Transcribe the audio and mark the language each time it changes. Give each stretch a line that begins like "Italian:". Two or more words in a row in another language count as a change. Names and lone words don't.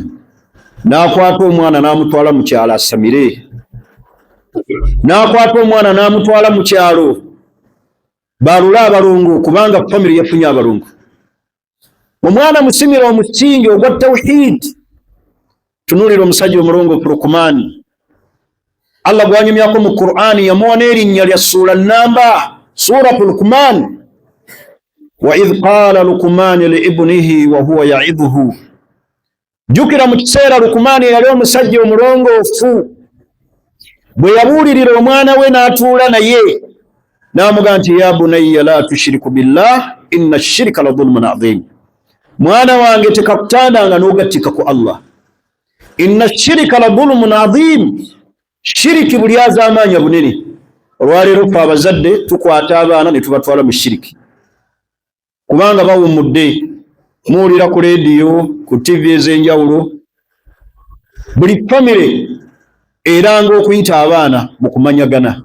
Ganda: N'akwata omwana n'amutwala mu kyalo asamire, n'akwata omwana n'amutwala mu kyalo balule abalongo, kubanga famire yafunye abalongo. Omwana musimira omusingi ogwa tawhid. Tunuulira omusajja omulongoofu Luqman, Allah gwanyumyako mu Qur'ani, yamuwa n'erinnya lya ssuula nnamba,
Arabic: سورة لقمان. وإذ قال لقمان لابنه وهو يعظه.
Ganda: Jukira mu kiseera Luqman yali omusajja omulongoofu, bwe yabuulirira omwana we n'atuula naye n'amugaa nti
Arabic: يا بني لا تشرك بالله إن الشرك لظلم عظيم.
Ganda: Mwana wange tekakutandanga n'ogattika ku Allah,
Arabic: إن الشرك لظلم عظيم.
Ganda: Shiriki buli azaamaanya bunene. Olwaleero ffe abazadde tukwata abaana ne tubatwala mu shiriki, kubanga bawummudde. Muwulira ku leediyo, ku TV ez'enjawulo, buli famire eranga okuyita abaana mu kumanyagana.